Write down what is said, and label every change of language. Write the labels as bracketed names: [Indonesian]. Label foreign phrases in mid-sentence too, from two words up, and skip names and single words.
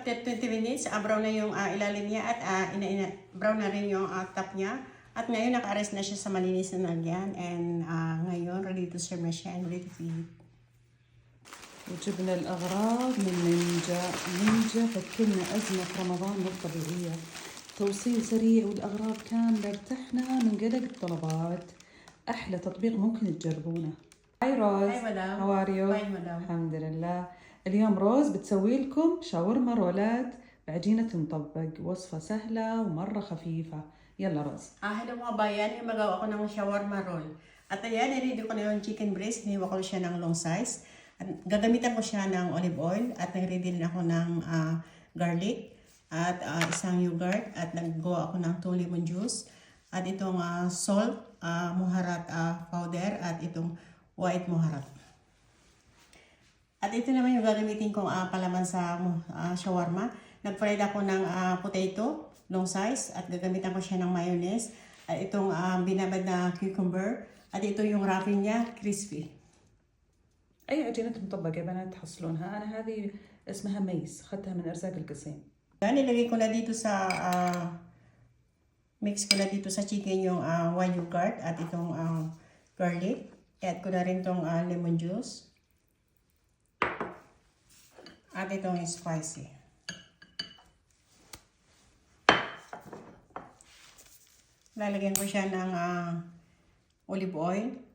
[English] after 20 minutes, [Filipino] brown na yung ilalim niya at brown na rin yung top niya. At ngayon, naka-arrest na siya sa malinis na lagyan. And ngayon, [English] ready to serve [Filipino] na siya and [English] ready to eat. [Arabic] وجبنا الأغراض من نينجا فكلنا أزمة في رمضان مو طبيعية. توصيل سريع والأغراض كاملة، ارتحنا من قلق الطلبات. أحلى تطبيق ممكن تجربونه. هاي روز. [English] Hi madam. How are you? Fine madam. [Arabic] الحمد لله. اليوم روز بتسوي لكم شاورما رولات بعجينة مطبق، وصفة سهلة ومرة خفيفة. يلا روز. [Filipino] Hello mga bayan, magawa ko ng [English] shawarma roll. [Filipino] At ayan, nire-ready ko na yung [English] chicken breast. [Filipino] Hiniwa ko siya ng [English] long size. [Filipino] At gagamitan ko siya ng [English] olive oil. [Filipino] At nag-ready din ako ng garlic. At isang yogurt. At naggawa ako ng 2 [English] lemon juice. [Filipino] At itong salt, muharat powder. At itong white muharat. At ito naman yung gagamitin kong palaman sa shawarma. Nag-fried ako ng potato, [English] long size. [Filipino] At gagamitan ko siya ng mayonnaise. At itong binabad na cucumber. At ito yung wrapping niya, crispy. [Arabic] أي عجينة مطبقة يا بنات تحصلونها؟ أنا هذه اسمها ميس، أخذتها من أرزاق القصيم. [Filipino] Yan, nilagay ko na dito sa mix ko na dito sa chicken yung [English] white yogurt [Filipino] at itong garlic. Add ko na rin itong [English] lemon juice. [Filipino] At itong spicy. Lalagyan ko siya ng [English] olive oil.